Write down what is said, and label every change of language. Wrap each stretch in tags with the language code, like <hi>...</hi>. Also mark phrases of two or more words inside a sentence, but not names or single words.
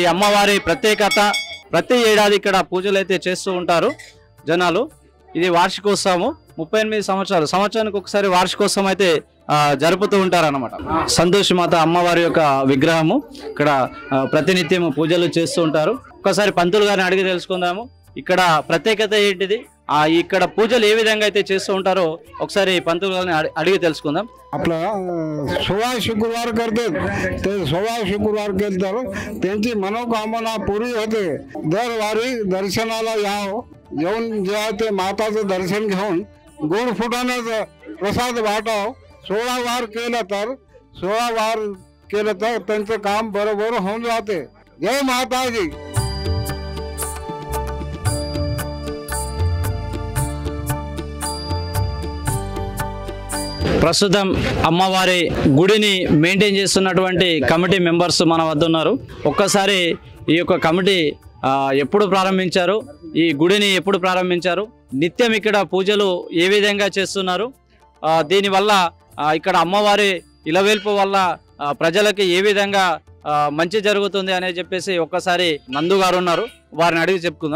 <te>అమ్మవారి ప్రత్యేకత ప్రతి ఏడాది ఇక్కడ పూజలు అయితే చేస్తూ ఉంటారు జనాలు ఇది వార్షికోత్సవం 38 సంవత్సరానికి ఒకసారి వార్షికోత్సవం అయితే జరుపుతూ ఉంటారు అన్నమాట సంతోషిమాత అమ్మవారి యొక్క విగ్రహము ఇక్కడ ప్రతినిత్యము పూజలు చేస్తూ ఉంటారు ఒకసారి పంతులు గారిని అడిగి తెలుసుకుందాము ఇక్కడ ప్రత్యేకత ఏంటిది ఇక్కడ పూజలు ఏ విధంగా అయితే చేస్తూ ఉంటారో ఒకసారి పంతులు గారిని అడిగి తెలుసుకుందాం</te> <mr>आपला 16 शुक्रवार करते ते 16 शुक्रवार केलं तर त्यांची मनोकामना पुरी होते दरवारी दर्शनाला येऊन जेव्हा ते माताचं दर्शन घेऊन गोड फुटाण्याचा प्रसाद वाटाव 16 वार केलं तर 16 वार केलं तर त्यांचं काम बरोबर होऊन जाते जय माताजी</mr> <te>ప్రస్తుతం అమ్మవారి గుడిని మెయింటైన్ చేస్తున్నటువంటి కమిటీ మెంబర్స్ మన వద్ద ఉన్నారు ఒక్కసారి ఈ యొక్క కమిటీ ఎప్పుడు ప్రారంభించారు ఈ గుడిని ఎప్పుడు ప్రారంభించారు నిత్యం ఇక్కడ పూజలు ఏ విధంగా చేస్తున్నారు దీనివల్ల ఇక్కడ అమ్మవారి ఇలవేల్పు వల్ల ప్రజలకి ఏ విధంగా మంచి జరుగుతుంది అని చెప్పేసి ఒక్కసారి నందు గారు ఉన్నారు వారిని అడిగి చెప్పుకుందాం</te>